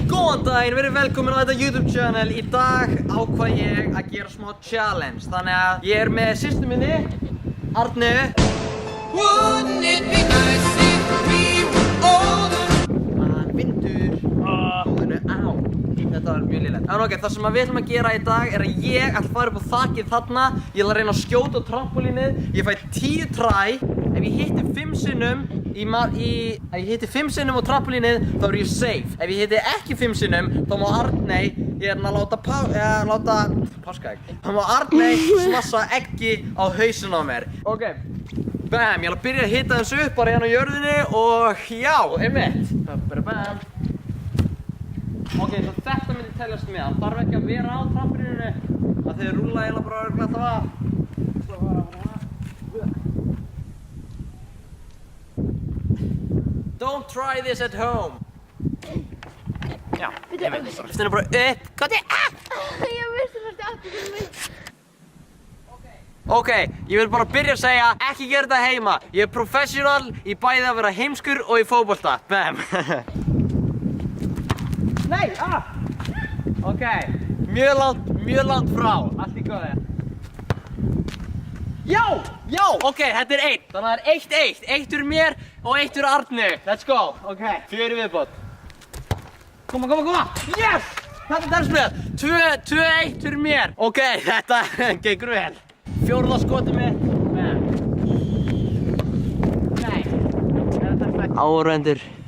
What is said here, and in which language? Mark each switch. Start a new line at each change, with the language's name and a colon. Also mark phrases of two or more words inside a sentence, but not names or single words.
Icelandic: Góðan daginn, verið velkomin á þetta YouTube channel. Í dag ákvað ég að gera smá challenge. Þannig að ég er með systur minni, Arnu.
English: Wouldn't it be nice if we were older?
Icelandic: Vindur. Á. Þetta var mjög lélegt. En ok, það sem við ætlum að gera í dag er að ég ætla að fara upp á þakið þarna. Ég ætla að reyna að skjóta á trampolínið. Ég fæ 10 try. Ef ég hitti 5 sinnum á trampolínið, þá er ég safe. Ef ég hitti ekki 5 sinnum, þá má Arney Þá má Arney smassa eggi á hausinn á mér. Ok, bam, ég ætla að byrja að hitta þessu upp bara hérna á jörðinni og já, einmitt. Bam. Ok, svo þetta myndi teljast með. Það þarf ekki að vera á trampolíninu. Það þegar rúlla eiginlega bara örugglega alltaf af.
English: Don't try this at home.
Icelandic: Já, einmitt. Stundu bara upp. Hvað er það? Ég vissi þetta aftur mig. Ok, ég vil bara byrja að segja, ekki gera þetta heima. Ég er professional í bæði að vera heimskur og í fótbolta. Bam. Nei, Ok, mjög langt frá. Allt í góðu. Já, ok, þetta er 1. Þannig að það er 1-1. 1 úr mér og 1 úr Arnu.
English: Let's go.
Icelandic: Ok, 4 viðbót. Koma. Yes! Þetta telst með. 2-1 úr mér. Ok, þetta gengur vel. 4. skotið mitt. Nei. Áhorfendur.